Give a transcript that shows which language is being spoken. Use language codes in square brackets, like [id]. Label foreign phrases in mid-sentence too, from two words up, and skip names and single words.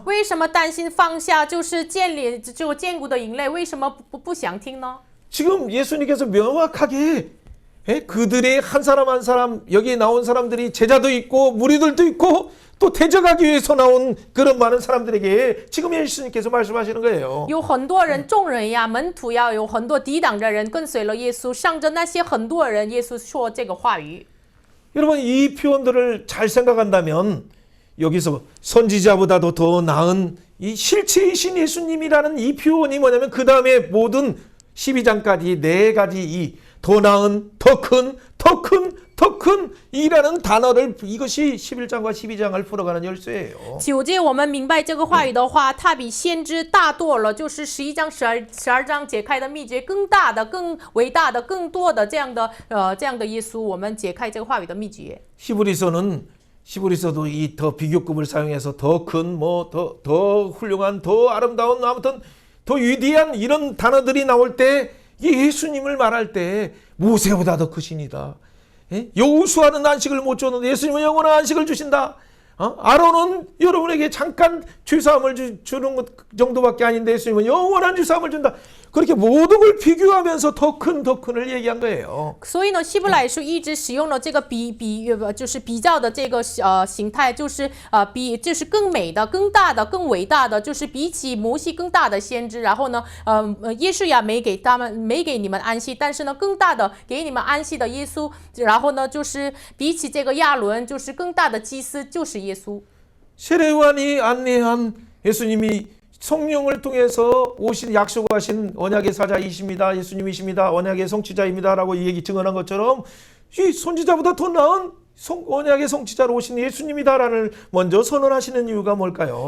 [zh] 为什么担心放下就是坚固的营垒？为什么不想听呢？ [ko] 지금 예수님께서 명확하게 그들의 한 사람 한 사람 여기 나온 사람들이 제자도 있고 무리들도 있고 또 대적하기 위해서 나온 그런 많은 사람들에게 지금 예수님께서 말씀하시는 거예요. [zh] 有很多人，众人呀，门徒呀，有很多抵挡的人跟随了耶稣，向着那些很多人，耶稣说这个话语。 [ko] 여러분 이 표현들을 잘 생각한다면 여기서 선지자보다도 더 나은 이 실체이신 예수님이라는 이 표현이 뭐냐면 그 다음에 모든 12장까지 네 가지 이 더 나은, 더 큰 이라는 단어를 이것이 11장과 12장을 풀어가는 열쇠예요. [zh] 9 节我们明白这个话语的话，它比先知大多了，就是11章、12章解开的秘诀更大的、更伟大的、更多的这样的耶稣，我们解开这个话语的秘诀。 [ko] 히브리서도 이 더 비교급을 사용해서 더 큰, 더 훌륭한, 더 아름다운, 아무튼 더 위대한 이런 단어들이 나올 때 예수님을 말할 때 모세보다 더 크시니다. 여호수아는 안식을 못 줬는데 예수님은 영원한 안식을 주신다. 아론은 여러분에게 잠깐 주사함을 주는 것 정도밖에 아닌데 예수님은 영원한 주사함을 준다. 그렇게 모든 걸 비교하면서 더 큰을 얘기한 거예요. [zh] 所以呢，希伯来书一直使用了这个就是比较的这个形态，就是就是更美的、更大的、更伟大的，就是比起摩西更大的先知。然后呢，耶稣也没给你们安息，但是呢，更大的给你们安息的耶稣。然后呢，就是比起这个亚伦，就是更大的祭司就是耶稣。 [ko] 세례요한이 안내한 예수님이 성령을 통해서 오신 약속하신 언약의 사자이십니다. 예수님이십니다. 언약의 성취자입니다라고 얘기 증언한 것처럼 이 선지자보다 더 나은 언약의 성취자로 오신 예수님이다라는 먼저 선언하시는 이유가 뭘까요?